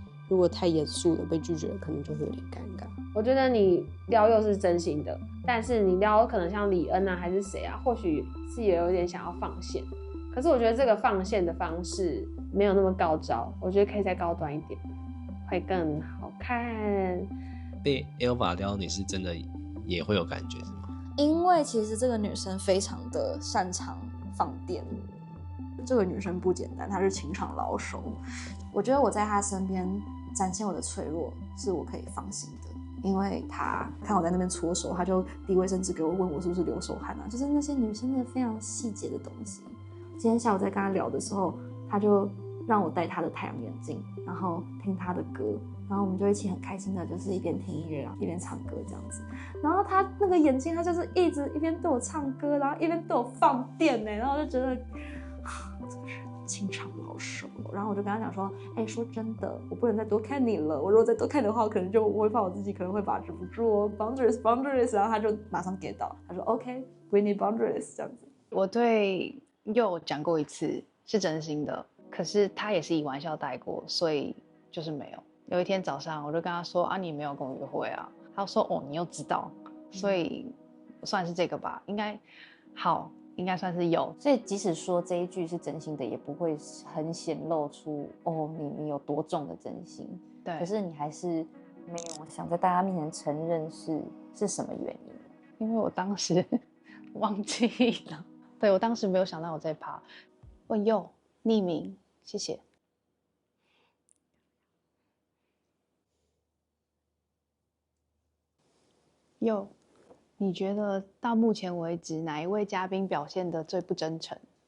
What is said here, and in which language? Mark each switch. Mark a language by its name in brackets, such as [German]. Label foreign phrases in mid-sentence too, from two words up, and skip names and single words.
[Chinese] 如果太嚴肅了被拒絕了，可能就會有點尷尬。我覺得你撩又是真心的，但是你撩可能像李恩啊還是誰啊，或許是也有點想要放線，可是我覺得這個放線的方式沒有那麼高招，我覺得可以再高端一點，會更好看。被 Elva 撩你是真的也會有感覺是嗎？因為其實這個女生非常的擅長放電，這個女生不簡单，她是情場老手。我覺得我在她身邊展現我的脆弱，是我可以放心的。因為她看我在那邊搓手，她就递衛生紙給我，問我是不是流手汗啊，就是那些女生的非常細節的東西。今天下午在跟她聊的時候，她就讓我戴她的太陽眼鏡，然後聽她的歌。然後我們就一起很開心的，就是一邊聽音樂啊，一邊唱歌這樣子。然後他那個眼睛，他就是一直一邊对我唱歌，然後一邊对我放電呢。然後我就覺得，這個人情場老手。然後我就跟他講說，說真的，我不能再多看你了。我如果再多看你的話，我可能就我會怕我自己可能會把持不住哦。Boundaries。然後他就馬上 get 到，他說 OK， [English] we need boundaries [Chinese] 這樣子。我對佑講過一次是真心的，可是他也是以玩笑帶過，所以就是沒有。有一天早上，我就跟他說啊，你沒有跟我約會啊？他說哦，你又知道，所以算是這個吧，應該算是有。所以即使說這一句是真心的，也不會很顯露出哦，你有多重的真心。對，可是你還是沒有想在大家面前承認是什麼原因？因為我當時忘記了，對，我當時沒有想到我在怕。問佑匿名，謝謝。佑，你覺得到目前為止哪一位嘉賓表現得最不真誠？